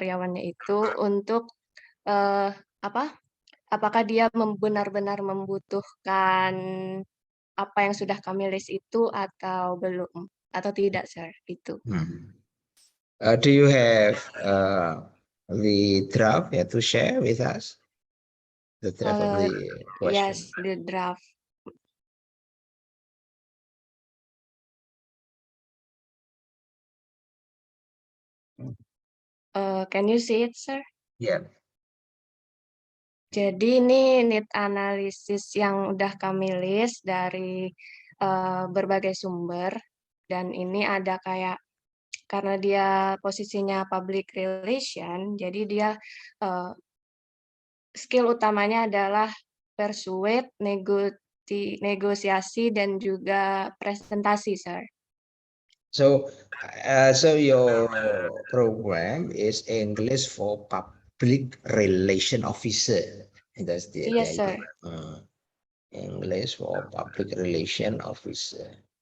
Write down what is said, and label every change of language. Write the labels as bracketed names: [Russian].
[Indonesian] karyawannya itu untuk apakah dia benar-benar membutuhkan apa yang sudah kami list itu atau belum, atau tidak, Sir, itu. [English] Do you have the draft to share with us? The draft of the question. Yes, the draft. Can you see it, sir? Yeah. [Indonesian] Jadi ini need analysis yang udah kami list dari berbagai sumber, dan ini ada kayak karena dia posisinya public relation, jadi dia skill utamanya adalah persuade, negosiasi, dan juga presentasi, sir. [English] So, so your program is English for public relation officer. That's the Yes, sir. idea. English for public relation officer.